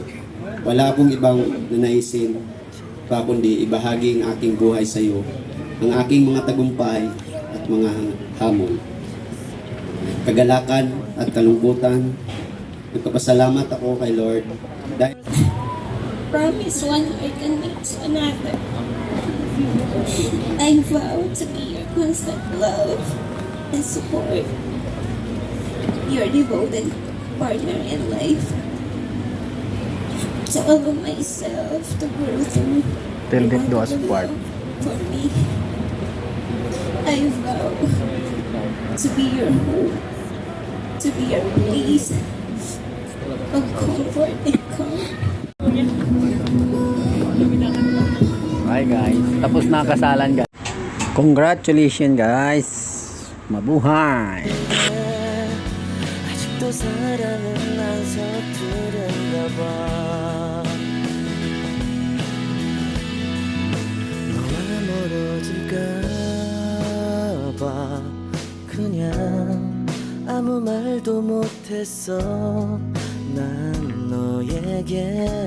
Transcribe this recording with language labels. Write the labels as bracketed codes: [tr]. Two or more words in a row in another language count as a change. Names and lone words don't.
[tl] Wala akong ibang nanaisin pa kundi ibahagi ang aking buhay sa iyo, ang aking mga tagumpay at mga hamon, kagalakan at kalungkutan. Nagpapasalamat ako kay Lord dahil [en] Promise one heart and makes another. I vow to be your constant love and support. Your devoted partner in life. To allow myself to grow through. Till death do us part. For me, I vow to be your hope, to be your release of comfort and calm. Hi guys, [tl] tapos na ang kasalan guys. [en] Congratulations guys. Mabuhay. [ko] 아직도 사랑은 안 서투른가 봐 너와 멀어질까 봐 그냥 아무 말도 못했어 난 너에게